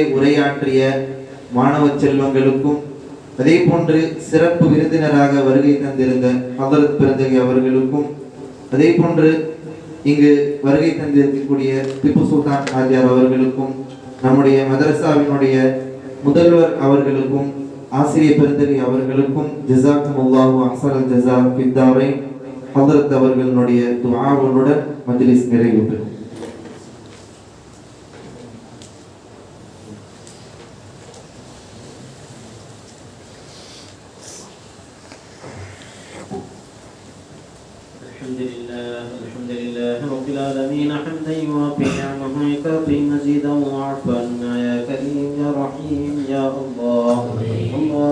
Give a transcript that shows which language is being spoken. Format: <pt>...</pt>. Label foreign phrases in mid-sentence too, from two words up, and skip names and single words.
<ta>உரையாற்றிய மாணவ செல்வங்களுக்கும், அதே போன்று சிறப்பு விருந்தினராக வருகை தந்திருந்த ஹதரத் பிறந்தகை அவர்களுக்கும், அதே போன்று இங்கு வருகை தந்திருக்கக்கூடிய திப்பு சுல்தான் ஆஜியார் அவர்களுக்கும், நம்முடைய மதரசாவினுடைய முதல்வர் அவர்களுக்கும், ஆசிரியர் பெருந்தகை அவர்களுக்கும்</ta> <ar>جزاكم الله أحسن الجزاء في الدارين</ar> <ta>ஹதரத் அவர்களுடைய துஆவுடன் மஜ்லிஸ் நிறைவு பெறும்.</ta> <ar>الحمد لله رب العالمين حمدا يوافي نعمه ويكافئ مزيدا وعفوا عنا يا كريم يا رحيم يا الله.</ar>